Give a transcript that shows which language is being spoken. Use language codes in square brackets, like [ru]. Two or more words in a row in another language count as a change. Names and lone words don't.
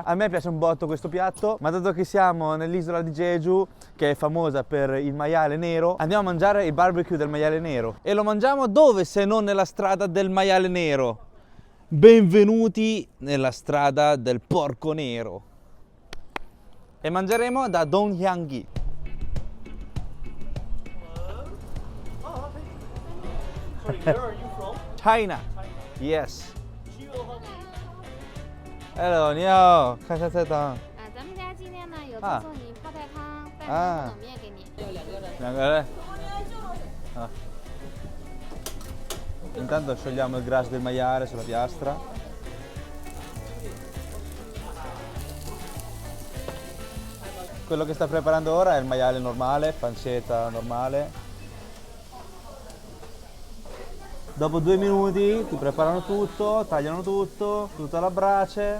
[it] A me piace un botto questo piatto, ma dato che siamo nell'isola di Jeju, che è famosa per il maiale nero, andiamo a mangiare il barbecue del maiale nero. E lo mangiamo dove se non nella strada del maiale nero? Benvenuti nella strada del porco nero. E mangeremo da Donghyanggi. [en] Where are you from? China. Yes. [zh] Hello, 你好，看一下菜单。咱们家今天呢有啊赠送你泡菜汤、拌啊汤冷面给你。两个人。Ah. [it] Intanto sciogliamo il grasso del maiale sulla piastra. Quello che sta preparando ora è il maiale normale, pancetta normale. Dopo 2 minuti ti preparano tutto, tagliano tutto, tutto alla brace.